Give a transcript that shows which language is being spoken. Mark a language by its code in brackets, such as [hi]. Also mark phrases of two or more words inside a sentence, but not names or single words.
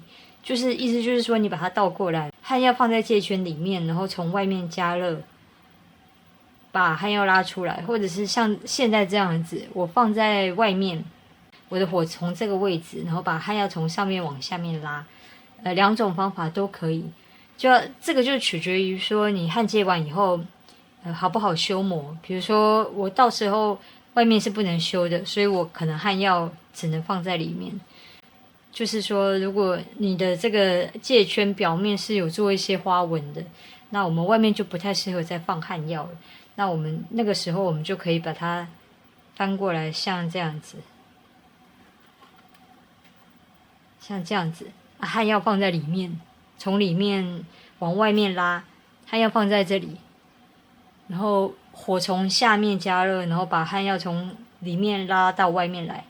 [zh] 就是意思就是說，你把它倒過來，焊藥放在戒圈裡面，然後從外面加熱，把焊藥拉出來，或者是像現在這樣子，我放在外面，我的火從這個位置，然後把焊藥從上面往下面拉。2種方法都可以。這個就取決於說你焊接完以後，好不好修磨。比如說我到時候外面是不能修的，所以我可能焊藥只能放在裡面。就是說，如果你的這個戒圈表面是有做一些花紋的，那我們外面就不太適合再放焊藥了。那我們那個時候我們就可以把它翻過來，像這樣子，像這樣子。焊藥放在裡面，從裡面往外面拉，焊藥放在這裡，然後火從下面加熱，然後把焊藥從裡面拉到外面來。